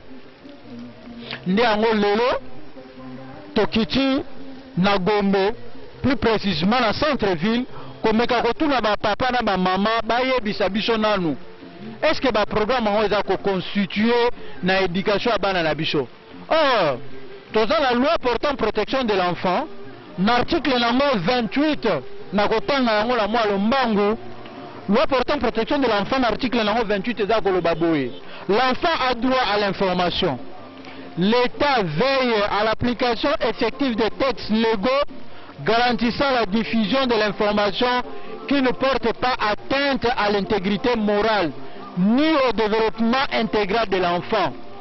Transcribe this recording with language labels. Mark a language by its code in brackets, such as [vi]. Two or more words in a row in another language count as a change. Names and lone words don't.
[ln] Nde yango lelo tokiti na Gombe, [fr] plus précisément [ln] na centre-ville, komeka kotuna ba papa na ba mama bayebisa biso nanu [fr] est-ce que [ln] ba programme oyo eza ko constituer na éducation ya bana na biso? [fr] Or toza la loi portant protection de l'enfant, l'article 28, [ln] na kotanga yango la mwa lombangu, loi portant protection de l'enfant, l'article 28 eza koloba boye. [fr] L'enfant a droit à l'information. L'État veille à l'application effective des textes légaux garantissant la diffusion de l'information qui ne porte pas atteinte à l'intégrité morale ni au développement intégral de l'enfant.